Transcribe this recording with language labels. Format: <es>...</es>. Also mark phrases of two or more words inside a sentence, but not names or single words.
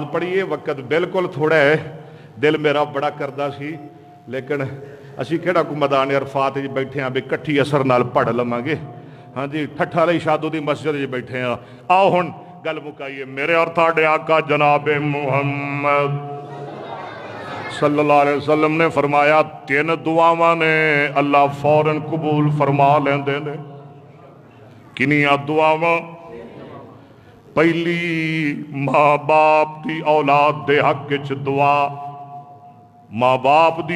<pa>ਪੜ੍ਹੀਏ ਵਕਤ ਬਿਲਕੁਲ ਥੋੜਾ ਹੈ ਦਿਲ ਮੇਰਾ ਬੜਾ ਕਰਦਾ ਸੀ ਲੇਕਿਨ ਅਸੀਂ ਕਿਹੜਾ ਕੋ ਮੈਦਾਨ ਅਰਫਾਤ 'ਚ ਬੈਠੇ ਹਾਂ ਵੀ ਇਕੱਠੀ ਅਸਰ ਨਾਲ ਪੜ੍ਹ ਲਵਾਂਗੇ ਹਾਂਜੀ ਠੱਠਾ ਲਈ ਸ਼ਾਦੂ ਦੀ ਮਸਜਿਦ 'ਚ ਬੈਠੇ ਹਾਂ ਆਓ ਹੁਣ ਗੱਲ ਮੁਕਾਈਏ ਮੇਰੇ ਔਰ ਤੁਹਾਡੇ ਆਕਾ ਜਨਾਬ ਮੁਹੰਮਦ</pa> <ar>صلى الله عليه</ar> <pa>ਵਸੱਲਮ ਨੇ ਫ਼ਰਮਾਇਆ ਤਿੰਨ ਦੁਆਵਾਂ ਨੇ ਅੱਲਾਹ ਫ਼ੌਰਨ ਕਬੂਲ ਫ਼ਰਮਾ ਲੈਂਦੇ ਨੇ ਕਿਨ੍ਹਾਂ ਦੁਆਵਾਂ ਪਹਿਲੀ ਮਾਂ ਬਾਪ ਦੀ ਔਲਾਦ ਦੇ ਹੱਕ 'ਚ ਦੁਆ ਮਾਂ ਬਾਪ ਦੀ</pa>